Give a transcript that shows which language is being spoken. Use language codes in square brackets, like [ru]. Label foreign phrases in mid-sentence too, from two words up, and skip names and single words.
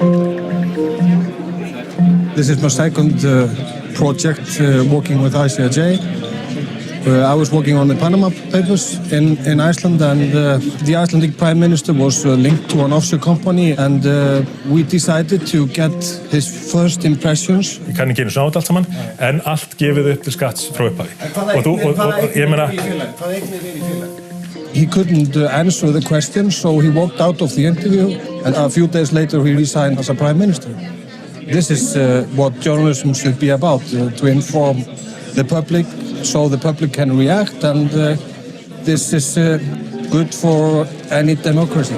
[en] This is my second project working with ICIJ. I was working on the Panama Papers in Iceland, and the Icelandic Prime Minister was linked to an offshore company, and we decided to get his first impressions. [is] Ég kann ekki einu svona á þetta allt saman, en allt gefið upp til skatts frá upphafi. Ég meina... [en] He couldn't answer the question, so he walked out of the interview, and a few days later he resigned as a Prime Minister. This is what journalism should be about, to inform the public, so the public can react, and this is good for any democracy.